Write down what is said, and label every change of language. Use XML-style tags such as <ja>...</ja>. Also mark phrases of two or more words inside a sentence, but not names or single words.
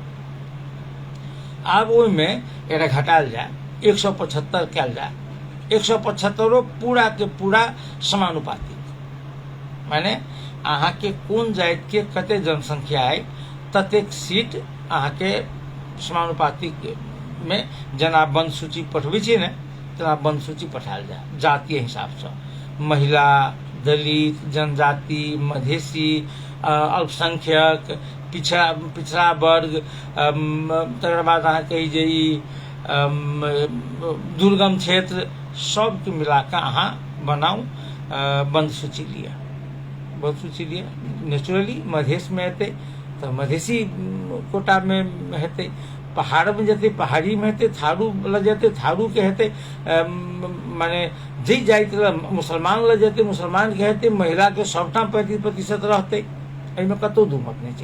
<mai>आब ओहिमे एकरा घटाल जाए, 175 कयल जाए, 175 पूरा के पूरा समानुपातिक, माने अहाँ के कोन जाति के कते जनसंख्या है ततेक सीट अहाँ के समानुपातिक में जेना बंद सूची पठबै छियै ने तेना बंद सूची पठायल जाए जातीय हिसाब से। महिला, दलित, जनजाति, मधेसी, अल्पसंख्यक, पिछड़ा वर्ग, तकर बाद अहाँ कही जे ई दुर्गम क्षेत्र, सबके मिला कऽ अहाँ बनाउ बंद सूची लिअ। बंद सूची लिअ, नेचुरली मधेश में हेतै तऽ मधेसी कोटा में हेतै, पहाड़ में जेतै पहाड़ी में हेतै, थारू लऽ जेतै थारू के हेतै, माने जे जाति मुसलमान लऽ जेतै मुसलमान के हेतै, महिला के सबटा 35% रहतै, एहिमे कतौ दू मत नहि छै।</mai>